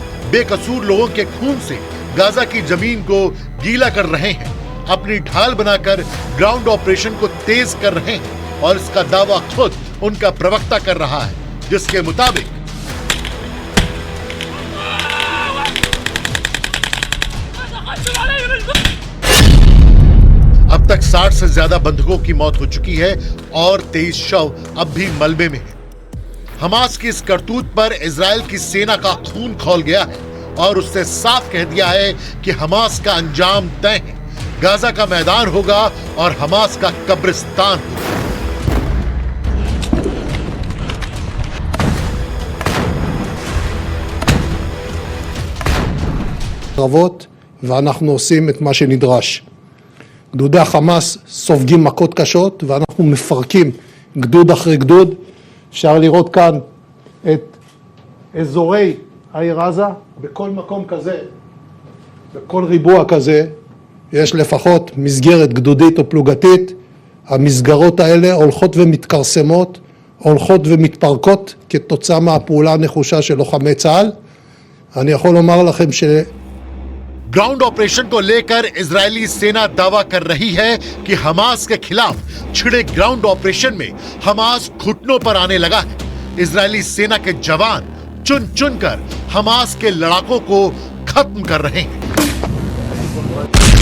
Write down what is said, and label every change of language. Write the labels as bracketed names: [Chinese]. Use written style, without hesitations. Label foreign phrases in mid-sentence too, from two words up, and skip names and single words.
[Hindi] बेकसूर लोगों के खून से गाजा की जमीन को गीला कर रहे हैं, अपनी ढाल बनाकर [English] ground operation [Hindi] को तेज कर रहे हैं और इसका दावा खुद उनका प्रवक्ता कर रहा है, जिसके मुताबिक अब तक 60 से ज्यादा बंधुकों की मौत हो चुकी है और 23 शव अब भी मलबे में हैं। हमास की इस करतूत पर इजराइल की सेना का खून खौल गया है और उससे साफ कह दिया है कि हमास का अंजाम तय है। गाजा का मैदान होगा और हमास का कब्रिस्तान होगा। [Hebrew] קרבות, ואנחנו עושים את מה שנדרש. גדודי החמאס סופגים מכות קשות, ואנחנו מפרקים גדוד אחרי גדוד. אפשר לראות כאן את אזורי העיר עזה, בכל מקום כזה, בכל ריבוע כזה, יש לפחות מסגרת גדודית או פלוגתית. המסגרות האלה הולכות ומתכרסמות, הולכות ומתפרקות כתוצאה מהפעולה הנחושה של לוחמי צה"ל. אני יכול לומר לכם [English] ground operation [Hindi] को लेकर इजरायली सेना दावा कर रही है कि हमास के खिलाफ छिड़े [English] ground operation [Hindi] में हमास घुटनों पर आने लगा है। इजरायली सेना के जवान चुन चुन कर हमास के लड़ाकों को खत्म कर रहे हैं।